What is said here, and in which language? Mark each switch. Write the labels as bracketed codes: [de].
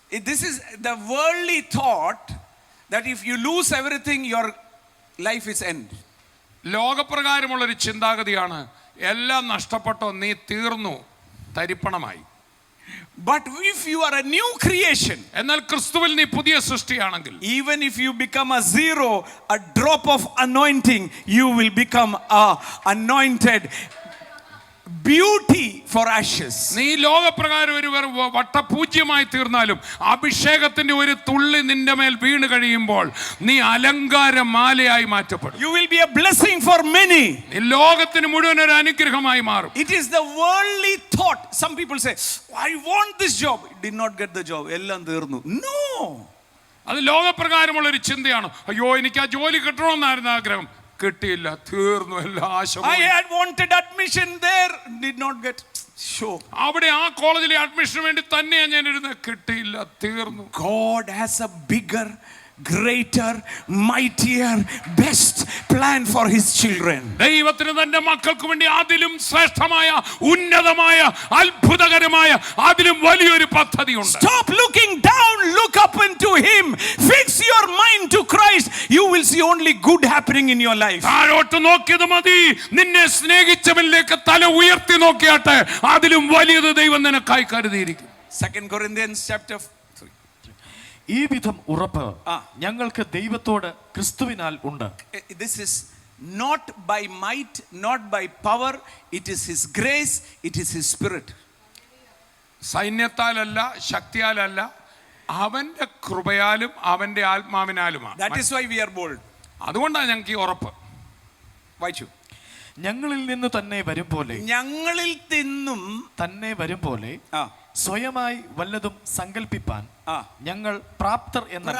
[en] This is the worldly thought that if you lose everything, your life is end. [ml] ലോകപ്രകാരമുള്ളൊരു ചിന്താഗതിയാണ്, എല്ലാം നഷ്ടപ്പെട്ടോ നീ തീർന്നു, തരിപ്പണമായി. [en] But if you are a new creation, [ml] എന്നാൽ ക്രിസ്തുവിൽ നീ പുതിയ സൃഷ്ടിയാണെങ്കിൽ, [en] even if you become a zero, a drop of anointing, you will become a anointed beauty for ashes. [ml] നീ ലോകപ്രകാരം ഒരു വട്ടപൂജ്യമായി തീർന്നാലും അഭിഷേകത്തിന്റെ ഒരു തുള്ളി നിന്റെ മേൽ വീണ് കഴിയുമ്പോൾ നീ അലങ്കാര മാലയായി മാറ്റപ്പെടും. [en] You will be a blessing for many. [ml] നീ ലോകത്തിന് മുഴുവൻ ഒരു അനുഗ്രഹമായി മാറും. [en] It is the worldly thought. Some people say, I want this job. Did not get the job. [ml] എല്ലാം തീർന്നു. [en] No. [ml] അത് ലോകപ്രകാരമുള്ള ഒരു ചിന്തയാണ്. അയ്യോ, എനിക്ക് ആ ജോലി കിട്ടണമെന്നായിരുന്നു ആഗ്രഹം, കിട്ടിയില്ല, തീർന്നു, എല്ലാ ആശ. [en] I had wanted admission there, did not get. Sure. [ml] അവിടെ ആ കോളേജിലെ അഡ്മിഷന് വേണ്ടി തന്നെയാണ് ഞാൻ ഇരുന്നത്, കിട്ടിയില്ല, തീർന്നു. [en] God has a bigger, greater, mightier, best plan for his children. [ml] ദൈവത്തിന് തന്റെ മക്കൾക്ക് വേണ്ടി അതിലും ശ്രേഷ്ഠമായ, ഉന്നതമായ, അത്ഭുതകരമായ, അതിലും വലിയൊരു പദ്ധതിയുണ്ട്. [en] Stop looking down, look up into him. Fix your mind to Christ. You will see only good happening in your life. [ml] താഴോട്ട് നോക്കിയത് മതി, നിന്നെ സ്നേഹിച്ചവനിലേക്ക് തല ഉയർത്തി നോക്കിയാട്ടെ, അതിലും വലിയത് ദൈവം നിനക്കായി കരുതിയിരിക്കും. [en] 2 Corinthians chapter 3. [ml] ഈ വിധം ഉറപ്പ് ഞങ്ങൾക്ക് ദൈവത്തോട് ക്രിസ്തുവിനാൽ ഉണ്ട്. [en] This is not by might, not by power. It is his grace, it is his spirit. [ml] സൈന്യത്താലല്ല, ശക്തിയാലല്ല, അവന്റെ കൃപയാലും അവന്റെ ആത്മാവിനാലുമാണ്. [en] That is why we are bold. [ml] അതുകൊണ്ടാണ് ഞങ്ങൾക്ക് ഈ ഉറപ്പ്. വായിച്ചു. ഞങ്ങളിൽ നിന്ന് തന്നെ വരും പോലെ, ഞങ്ങളിൽ നിന്നും തന്നെ വരും പോലെ സ്വയമായി വല്ലതും സങ്കല്പിപ്പാൻ ഞങ്ങൾ പ്രാപ്തർ എന്നല്ല.